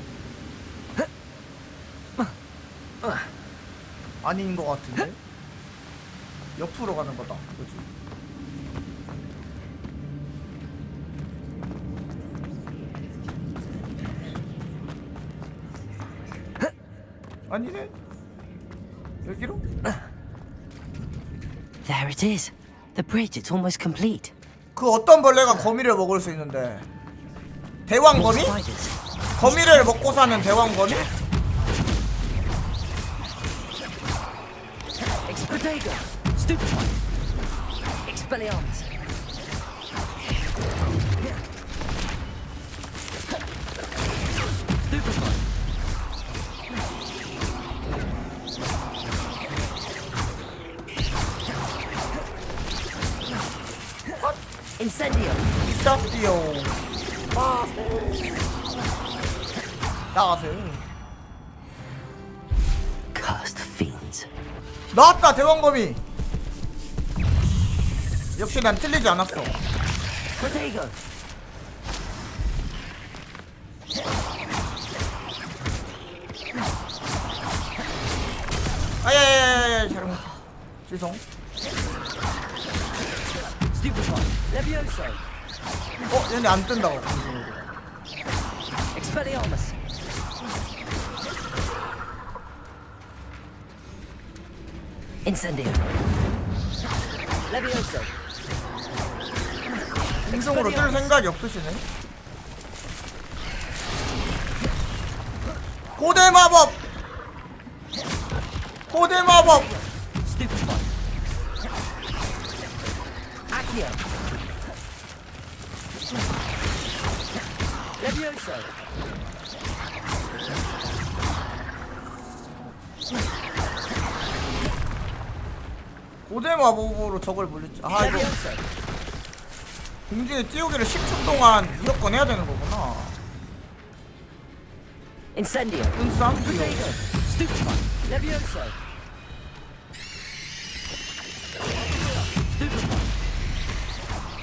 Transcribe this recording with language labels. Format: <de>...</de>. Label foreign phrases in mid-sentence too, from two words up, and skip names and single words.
<ko>아닌 것 같은데? 옆으로 가는 거다. 그지? 아니네? 여기로?</ko> <en>There it is. The bridge, it's almost complete.</en> <ko>그 어떤 벌레가 거미를 먹을 수 있는데? 대왕거미? 거미를 먹고 사는 대왕거미?</ko> <en>Expedito. Stupefy. Expelliarmus. Stupefy. Incendio. Incendio.</en> <ko>나가세요.</ko> <en>Cursed fiends.</en> <ko>나왔다 대왕거미. 역시 난 틀리지 않았어.</ko> <en>Protego.</en> <ko>아야야야야 잘못. 죄송.</ko> <en>Stupefy. Levioso.</en> <ko>얘네 안 뜬다고.</ko> <en>Expelliarmus. Incendio. Levioso.</en> <ko>행성으로 뜰 생각이 없으시네. 고대 마법. 고대 마법.</ko> <en>Stupefy. Accio. Levioso.</en> <ko>고대 마법으로 적을 물리지. 아 이거 공중에 띄우기를 10초 동안 무조건 해야 되는 거구나.</ko> <en>Incendio. Incendio. Stupefy. Levioso. Stupefy.</en>